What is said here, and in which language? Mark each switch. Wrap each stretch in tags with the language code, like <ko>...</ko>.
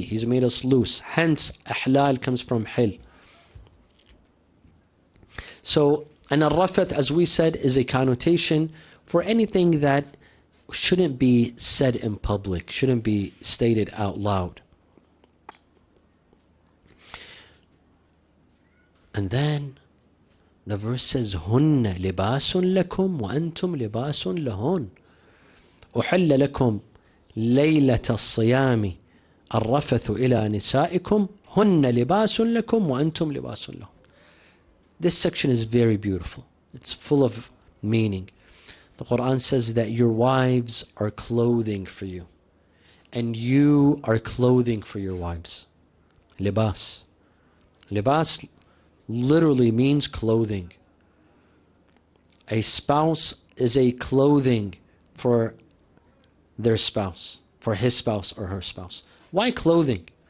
<en>He's made us loose. Hence, ihlal comes from hil. So, and al-rafat, as we said, is a connotation for anything that shouldn't be said in public, shouldn't be stated out loud. And then the verse says,</en> <ar>هُنَّ لِبَاسٌ لَكُمْ وَأَنْتُمْ لِبَاسٌ لَهُنْ. أحل لكم ليلة الصيام الرفث إلى نسائكم هن لباس لكم وأنتم لباس لهم.</ar> <en>This section is very beautiful. It's full of meaning. The Quran says that your wives are clothing for you, and you are clothing for your wives. Libas. Libas literally means clothing. A spouse is a clothing for their spouse, for his spouse or her spouse. Why clothing?</en>